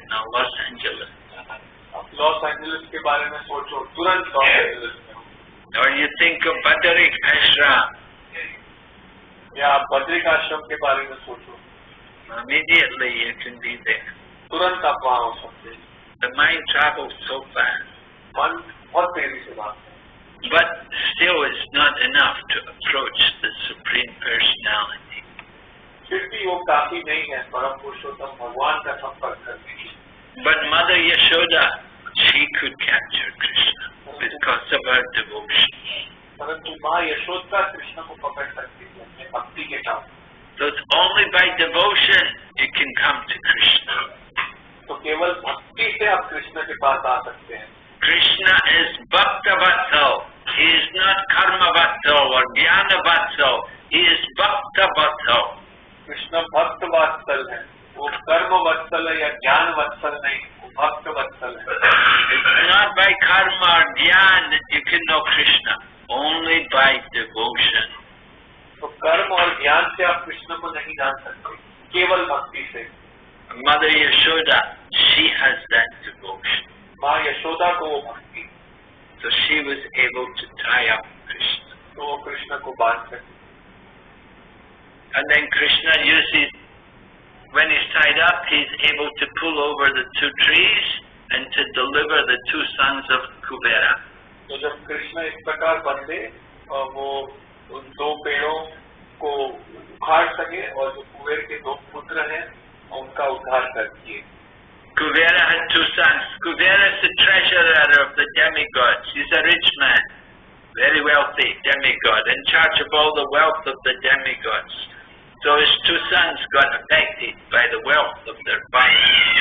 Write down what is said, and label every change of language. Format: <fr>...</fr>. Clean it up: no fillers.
<en>Now Los Angeles.</en> <hi>आप Los Angeles के बारे में सोचो, तुरंत लॉस एंजलिस में हो।</hi> <en>Or you think of Badarik Ashram.</en> <hi>या आप बद्रिक आश्रम के बारे में सोचो,</hi> <en>Immediately you can be there.</en> <hi>तुरंत आप वहाँ हो सकते हैं।</hi> <en>The mind travels so fast.</en> <hi>मन बहुत तेजी से भागता है।</hi> <en>But still it's not enough to approach the Supreme Personality.</en> <hi>फिर भी वो काफी नहीं है परम पुरुषोत्तम भगवान का संपर्क करने की.</hi> <en>But Mother Yashoda, she could capture Krishna because of her devotion.</en> <hi>परंतु माँ यशोदा कृष्ण को पकड़ सकती है अपने भक्ति के काम.</hi> <en>So it's only by devotion you can come to Krishna.</en> <hi>तो केवल भक्ति से आप कृष्ण के पास आ सकते हैं.</hi> <en>Krishna is Bhakta Vatsal. He is not Karma Vatsal or Jnana Vatsal. He is Bhakta Vatsal.</en> <hi>Krishna भक्त वत्सल है. वो कर्म वत्सल है या ज्ञान वत्सल नहीं, वो भक्त वत्सल है.</hi> <en>It's not by karma or jnana that you can know Krishna. Only by devotion.</en> <hi>तो कर्म और ज्ञान से आप कृष्ण को नहीं जान सकते, केवल भक्ति से.</hi> <en>Mother Yashoda, she has that devotion.</en> <hi>माँ यशोदा को वो भक्ति.</hi> <en>So she was able to tie up Krishna.</en> <hi>तो वो कृष्ण को बांध सके.</hi> <en>And then Krishna uses, when he's tied up, he's able to pull over the two trees and to deliver the two sons of Kubera.</en> <hi>तो जब कृष्ण इस प्रकार बंधे और वो उन दो पेड़ों को उखाड़ सके और जो कुबेर के दो पुत्र हैं उनका उद्धार कर दिए.</hi> <en>Kubera had two sons. Kubera is the treasurer of the demigods. He's a rich man, very wealthy demigod, in charge of all the wealth of the demigods. So his two sons got affected by the wealth of their father.</en>